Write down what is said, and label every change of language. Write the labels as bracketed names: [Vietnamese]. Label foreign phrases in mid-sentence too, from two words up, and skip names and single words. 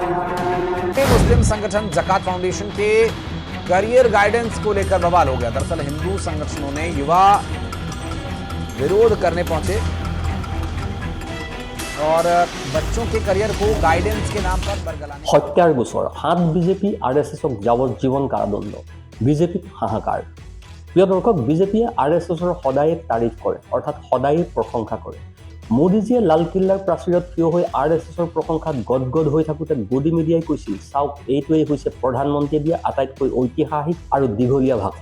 [Hindi] मुस्लिम संगठन ज़कात फाउंडेशन के करियर गाइडेंस को लेकर बवाल हो गया। दरअसल हिंदू संगठनों ने युवा विरोध करने पहुंचे और बच्चों के करियर को गाइडेंस के नाम पर बरगलाने। हत्यार गोचर [Assamese] 7 বিজেপি আরএসএসক যাবজ্জীবন কারাদণ্ড, বিজেপিত হাহাকাৰ। প্ৰিয় দৰ্শক, বিজেপিয়ে আৰএছএছৰ সদায় তাৰিফ কৰে, অৰ্থাৎ সদায় প্ৰশংসা কৰে। মোদীজীয়ে লালকিল্লাৰ প্ৰাচীৰত থিয় হৈ আৰএছএছৰ প্ৰশংসাত গদগদ হৈ থাকোঁতে গদি মিডিয়াই কৈছিল, চাওক এইটোৱেই হৈছে প্ৰধানমন্ত্ৰীয়ে দিয়া আটাইতকৈ ঐতিহাসিক আৰু দীঘলীয়া ভাষণ।